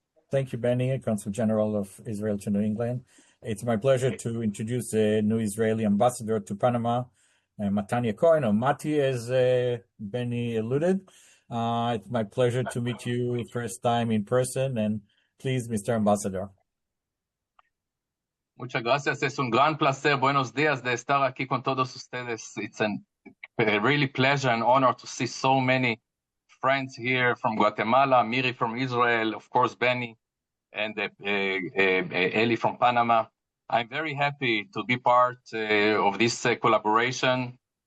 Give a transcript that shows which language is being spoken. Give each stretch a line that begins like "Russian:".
English: Thank you, Benny, Consul General of Israel to New England. It's my pleasure to introduce the new Israeli ambassador to Panama, Matanya Cohen, or Mati, as Benny alluded. It's my pleasure to meet you first time in person, and please, Mr. Ambassador.
Spanish: Muchas gracias. Es un gran placer. Buenos días de estar aquí con todos ustedes.
English: It's a really pleasure and honor to see so many friends here from Guatemala, Miri from Israel, of course, Benny, and Eli from Panama. I'm very happy to be part of this collaboration.